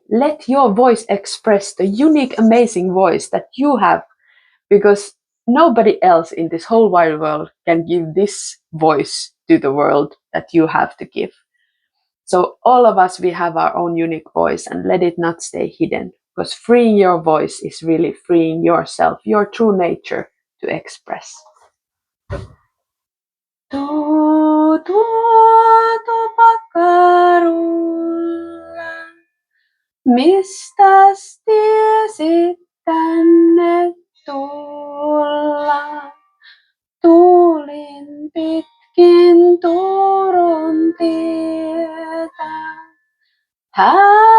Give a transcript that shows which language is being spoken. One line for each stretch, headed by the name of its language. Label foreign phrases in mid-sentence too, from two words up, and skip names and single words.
English: Let your voice express the unique, amazing voice that you have, because nobody else in this whole wide world can give this voice to the world that you have to give. So all of us, we have our own unique voice, and let it not stay hidden, because freeing your voice is really freeing yourself, your true nature to express.
Finnish: Mistäs tiesit tänne tulla? Tulin pitkin Turun tietä.